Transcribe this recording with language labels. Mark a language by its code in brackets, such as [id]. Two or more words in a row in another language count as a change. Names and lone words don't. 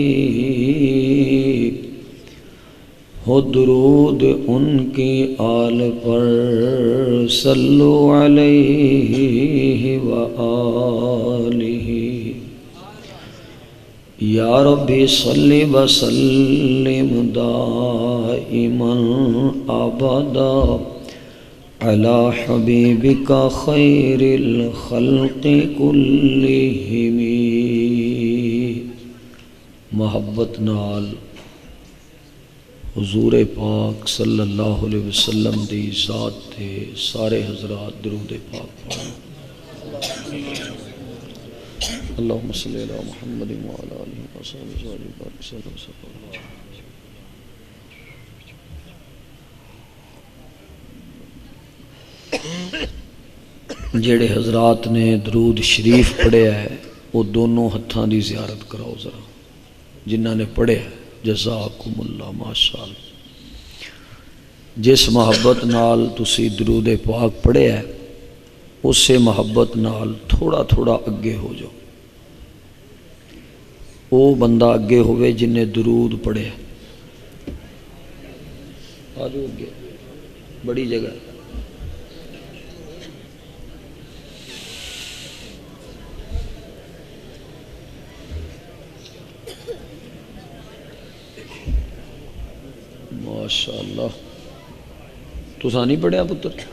[ur] ہو درود ان کی آل پر [ar] صلو علیہ وآلہ یا ربی صلی وسلم دائما ابدا علی حبیبک خیر الخلق کلہم [pa] محبت نال حضور پاک [ar] صلی اللہ علیہ وسلم [pa] دی ذات تے سارے حضرات درود پاک پڑھیں [ar] اللہم صلی علی محمد وعلی آلہ وصحبہ وسلم [pa] جڑے حضرات نے درود شریف پڑھیا ہے وہ دونوں ہتھاں دی زیارت کراؤ ذرا جنہاں نے پڑھیا ہے [ar] جزاکم اللہ [pa] ماشاءاللہ جس محبت نال تسی درود پاک پڑھیا ہے اسے محبت نال تھوڑا تھوڑا اگے ہو جاؤ وہ بندہ اگے ہوئے جن نے درود پڑھے آجو اگے بڑی جگہ ماشاءاللہ تو نہیں پڑھیا پتر